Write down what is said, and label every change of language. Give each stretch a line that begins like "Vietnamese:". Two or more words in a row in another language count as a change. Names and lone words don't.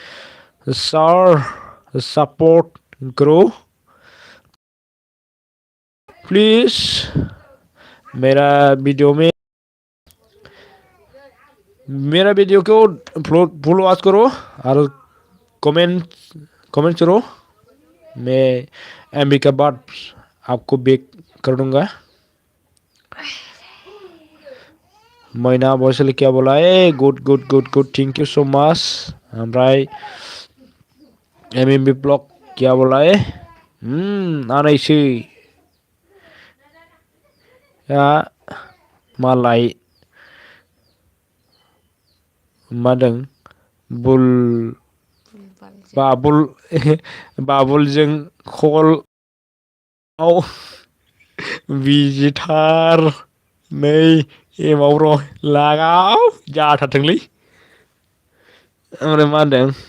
Hindi: सर सपोर्ट करो प्लीज मेरा वीडियो को
English: follow watch
Hindi: करो और कमेंट करो मैं एमबी के बाद आपको बैक कर दूंगा
English: मैना बॉयसले
Hindi: क्या बोला
English: good good good good thank you so much ओमफ्राय
Bodo: एमबी ब्लॉग
Hindi: क्या बोला
Bodo: आनैसो मालाय मादों बाबुलजों कलआव बिजिथार नै एमाव र' लागाव जाथारथोंलै ओमफ्राय मा होनदों